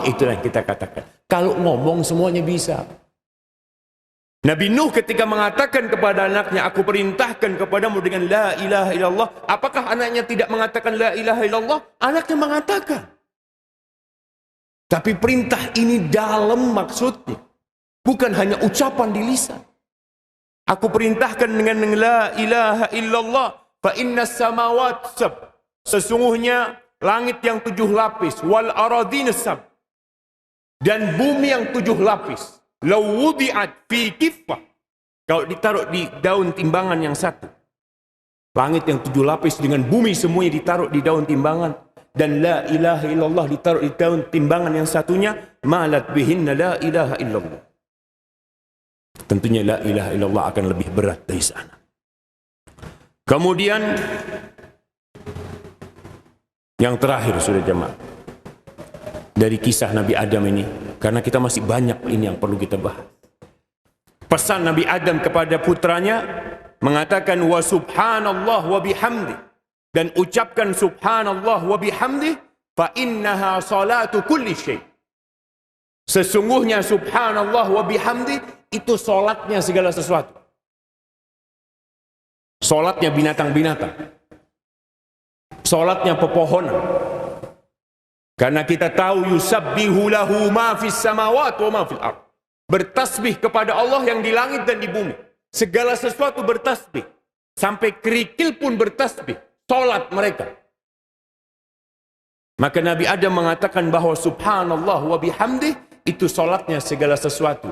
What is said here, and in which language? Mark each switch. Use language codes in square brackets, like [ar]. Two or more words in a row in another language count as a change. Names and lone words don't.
[id] Itulah yang kita katakan. Kalau ngomong semuanya bisa. Nabi Nuh ketika mengatakan kepada anaknya, aku perintahkan kepadamu dengan [ar] لا إله إلا الله. [id] Apakah anaknya tidak mengatakan [ar] لا إله إلا الله? [id] Anaknya mengatakan. Tapi perintah ini dalam maksudnya, bukan hanya ucapan di lisan. Aku perintahkan dengan [ar] لا إله إلا الله. فإن السماوات السبع, [id] sesungguhnya langit yang 7 lapis, [ar] والأرضين السبع, [id] dan bumi yang 7 lapis. [ar] لو وضعت في كفة, [id] kalau ditaruh di daun timbangan yang satu, langit yang 7 lapis dengan bumi semuanya ditaruh di daun timbangan, dan [ar] لا إله إلا الله [id] ditaruh di daun timbangan yang satunya, [ar] مالت بهن لا إله إلا الله. [id] Tentunya [ar] لا إله إلا الله [id] akan lebih berat dari sana. Kemudian yang terakhir, sudah jemaah, dari kisah Nabi Adam ini, karena kita masih banyak ini yang perlu kita bahas. Pesan Nabi Adam kepada putranya mengatakan [ar] وسبحان الله وبحمده, [id] dan ucapkan [ar] سبحان الله وبحمده, فإنها صلاة كل شيء. [id] Sesungguhnya [ar] سبحان الله وبحمده [id] itu salatnya segala sesuatu. Salatnya binatang-binatang. Salatnya pepohonan. Karena kita tahu [ar] يسبح له ما في السماوات وما في الأرض. [id] Bertasbih kepada Allah yang di langit dan di bumi. Segala sesuatu bertasbih. Sampai kerikil pun bertasbih. Salat mereka. Maka Nabi Adam mengatakan bahwa [ar] سبحان الله وبحمده [id] itu salatnya segala sesuatu.